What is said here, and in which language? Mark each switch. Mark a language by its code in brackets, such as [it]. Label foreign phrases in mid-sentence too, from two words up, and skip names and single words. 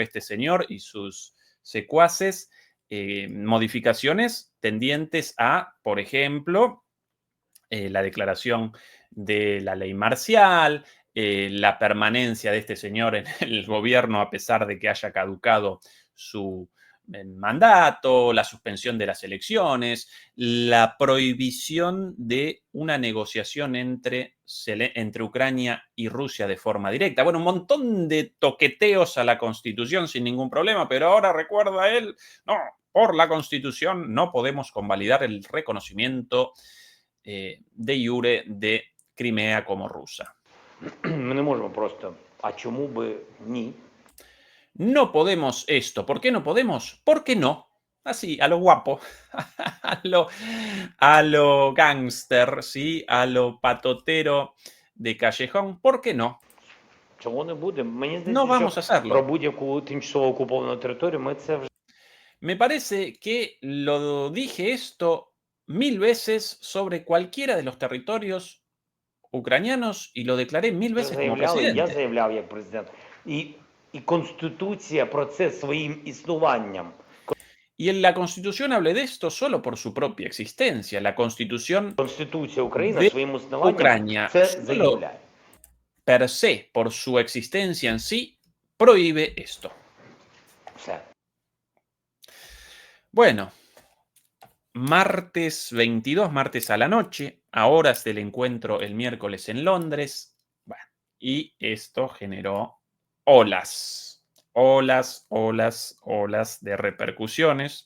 [es] este señor y sus secuaces, modificaciones tendientes a, por ejemplo, la declaración de la ley marcial, la permanencia de este señor en el gobierno a pesar de que haya caducado su mandato, la suspensión de las elecciones, la prohibición de una negociación entre Ucrania y Rusia de forma directa. Bueno, un montón de toqueteos a la Constitución sin ningún problema, pero ahora recuerda él, no, por la Constitución no podemos convalidar el reconocimiento de jure de Crimea como rusa. [uk] Ми не можемо просто, а чому би ні? [es] No podemos esto. ¿Por qué no podemos? ¿Por qué no? Así, a lo guapo, a lo gángster, ¿sí? A lo patotero de callejón. ¿Por qué no? [uk] Чого не буде? Мені [es] No [uk] здається, [es] vamos a [uk] що [es] hacerlo. [uk] про будь-яку тимчасово окуповану територію ми це вже [es] Me parece que lo dije esto 1000 veces sobre cualquiera de los territorios ucranianos y lo declaré 1000 veces como [uk] заявляли, я [es] presidente. [uk] заявляв як президент. І Конституція про це своїм існуванням. [es] Y en la Constitución hablé de esto solo por su propia existencia. La Constitución [uk] Конституція України [es] de [uk] своїм існуванням [es] Ucrania, [uk] це [es] solo [uk] заявляє. [es] per se, por su existencia en sí, prohíbe esto. [uk] Все. [es] Bueno, martes 22, martes a la noche, a horas del encuentro el miércoles en Londres, bueno, y esto generó olas de repercusiones.